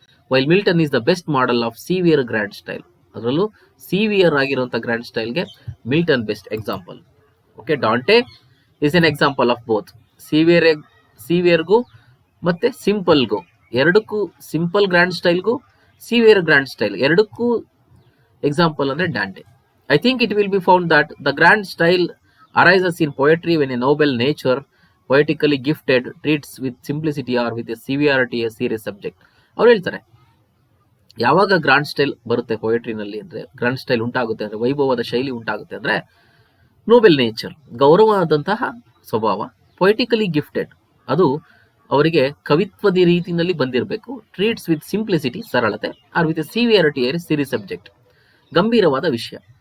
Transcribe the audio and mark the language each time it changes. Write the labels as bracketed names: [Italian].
[English] While Milton is the best model of severe grand style. [Kannada] ಅದರಲ್ಲೂ severe ಆಗಿರುವಂತಹ grand ಸ್ಟೈಲ್ಗೆ Milton best example. Okay, [English] Dante is an example of both. [Kannada] ಸಿವಿಯರ್ಗೂ ಮತ್ತೆ ಸಿಂಪಲ್ಗೂ, ಎರಡಕ್ಕೂ, simple grand ಸ್ಟೈಲ್ಗೂ severe grand style ಎರಡಕ್ಕೂ example ಅಂದ್ರೆ Dante. [English] I think it will be found that the grand style arises in poetry when a noble nature, poetically gifted, treats with simplicity or with a severity a serious subject. [Kannada] ಅವ್ರು ಹೇಳ್ತಾರೆ, ಯಾವಾಗ grand style ಬರುತ್ತೆ ಪೊಯೆಟ್ರಿನಲ್ಲಿ ಅಂದ್ರೆ, grand style ಉಂಟಾಗುತ್ತೆ ಅಂದ್ರೆ, ವೈಭವದ ಶೈಲಿ ಉಂಟಾಗುತ್ತೆ ಅಂದ್ರೆ, [English] noble nature, [Kannada] ಗೌರವವಾದಂತಹ ಸ್ವಭಾವ, [English] poetically gifted, [Kannada] ಅದು ಅವರಿಗೆ ಕವಿತ್ವದ ರೀತಿಯಲ್ಲಿ ಬಂದಿರಬೇಕು, [English] treats with simplicity, [Kannada] ಸರಳತೆ, [English] or with a severity a serious subject, [Kannada] ಗಂಭೀರವಾದ ವಿಷಯ.